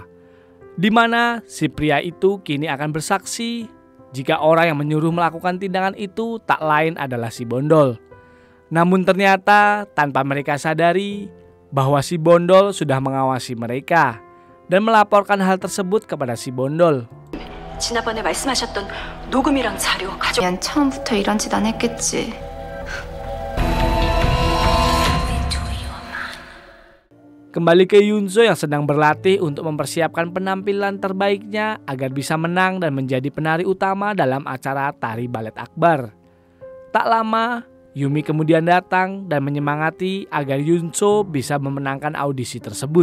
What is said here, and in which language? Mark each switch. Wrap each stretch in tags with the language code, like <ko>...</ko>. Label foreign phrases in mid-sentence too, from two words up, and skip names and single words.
<id>Di mana si pria itu kini akan bersaksi jika orang yang menyuruh melakukan tindakan itu tak lain adalah si Bondol. Namun ternyata tanpa mereka sadari bahwa si Bondol sudah mengawasi mereka dan melaporkan hal tersebut kepada si Bondol.</id> <ko>지난번에 말씀하셨던 녹음이랑 자료 가져. 난 처음부터 이런 짓 안 했겠지.</ko> <id>Kembali ke Yunso yang sedang berlatih untuk mempersiapkan penampilan terbaiknya agar bisa menang dan menjadi penari utama dalam acara tari balet akbar. Tak lama, Yumi kemudian datang dan menyemangati agar Yunso bisa memenangkan audisi tersebut.</id>